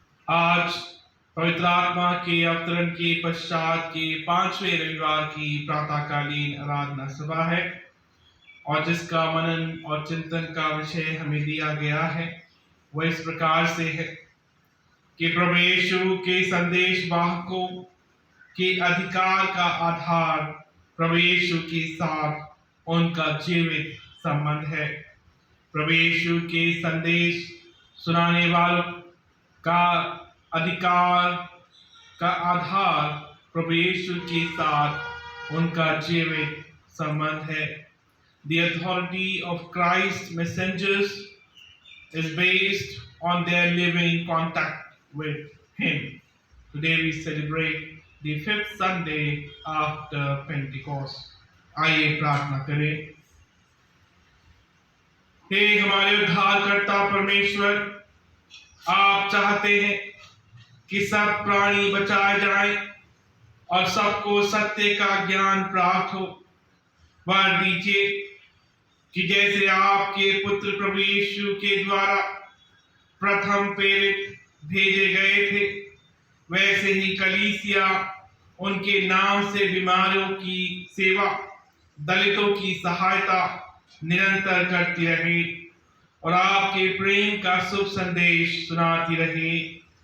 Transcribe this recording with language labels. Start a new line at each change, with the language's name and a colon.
Hindi: आज पवित्र आत्मा के अवतरण के पश्चात के 5वें रविवार की प्रातःकालीन आराधना सभा है और जिसका मनन और चिंतन का विषय हमें दिया गया है वह इस प्रकार से है कि प्रभु यीशु के संदेश वाहकों के अधिकार का आधार प्रभु यीशु के साथ उनका जीवित संबंध है। प्रभु यीशु के संदेश सुनाने वालों का अधिकार का आधार प्रभु यीशु के साथ उनका जीवित संबंध है।
English: The authority of Christ's messengers is based on their living contact with Him. Today we celebrate the 5th Sunday after Pentecost.
Hindi: आइए प्रार्थना करें। हे हमारे उद्धारकर्ता परमेश्वर, आप चाहते हैं कि सब प्राणी बचाए जाएं और सबको सत्य का ज्ञान प्राप्त हो। वर दीजिए कि जैसे आपके पुत्र प्रभु यीशु के द्वारा प्रथम प्रेरित भेजे गए थे वैसे ही कलीसिया उनके नाम से बीमारों की सेवा, दलितों की सहायता निरंतर करती रहे और आपके प्रेम का शुभ संदेश सुनाती रहे।